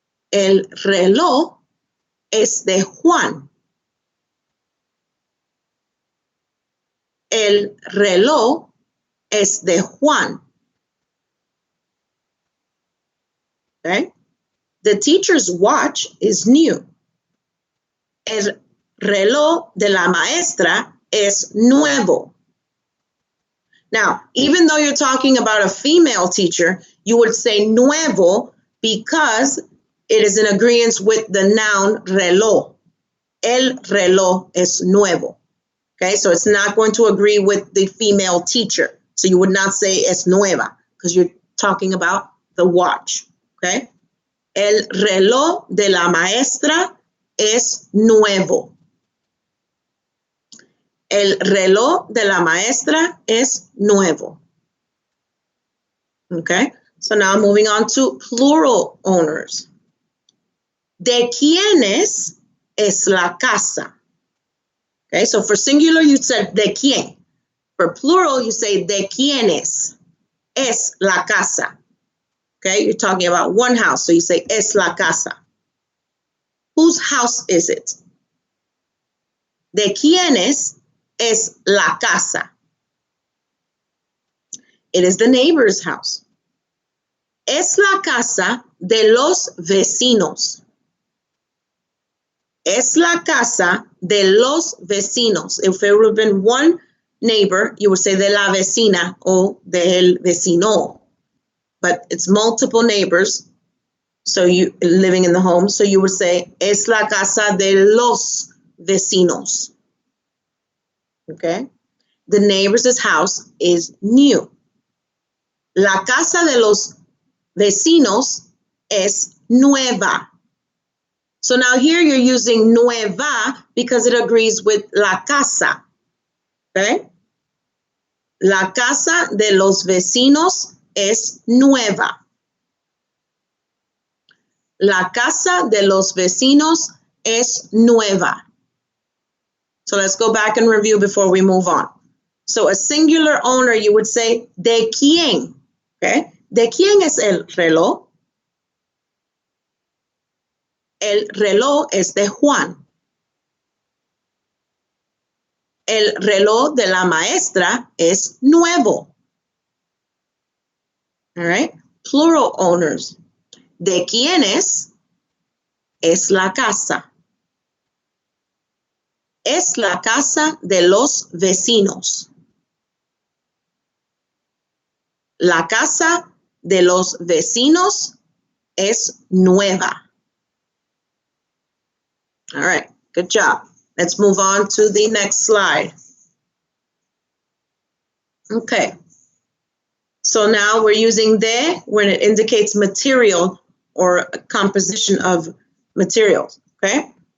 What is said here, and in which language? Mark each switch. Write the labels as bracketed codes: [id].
[es] El reloj es de Juan. El reloj es de Juan. [en] Okay? The teacher's watch is new. [es] El reloj de la maestra es nuevo. [en] Now, even though you're talking about a female teacher, you would say nuevo because it is in agreement with the noun reloj. [es] El reloj es nuevo. [en] Okay, so it's not going to agree with the female teacher. So you would not say es nueva because you're talking about the watch. [es] Okay, el reloj de la maestra es nuevo. El reloj de la maestra es nuevo. [en] Okay, so now moving on to plural owners. [es] ¿De quiénes es la casa? [en] Okay, so for singular, you said [es] de quién. [en] For plural, you say [es] de quiénes es la casa. [en] Okay, you're talking about one house, so you say [es] es la casa. [en] Whose house is it? [es] ¿De quiénes es la casa? [en] It is the neighbor's house. [es] Es la casa de los vecinos. Es la casa de los vecinos. [en] If it would have been one neighbor, you would say [es] de la vecina o del vecino. [en] But it's multiple neighbors, So you living in the home. So you would say, [es] es la casa de los vecinos. [en] Okay. The neighbor's house is new. [es] La casa de los vecinos es nueva. [en] So now here you're using nueva because it agrees with la casa. Okay. [es] La casa de los vecinos es nueva. La casa de los vecinos es nueva. [en] So let's go back and review before we move on. So a singular owner, you would say, ¿de quién? Okay. [es] ¿De quién es el reloj? El reloj es de Juan. El reloj de la maestra es nuevo. [en] All right. Plural owners. [es] ¿De quiénes es la casa? Es la casa de los vecinos. La casa de los vecinos es nueva. [en] All right, good job. Let's move on to the next slide. Okay. So now we're using de when it indicates material or a composition of materials, okay?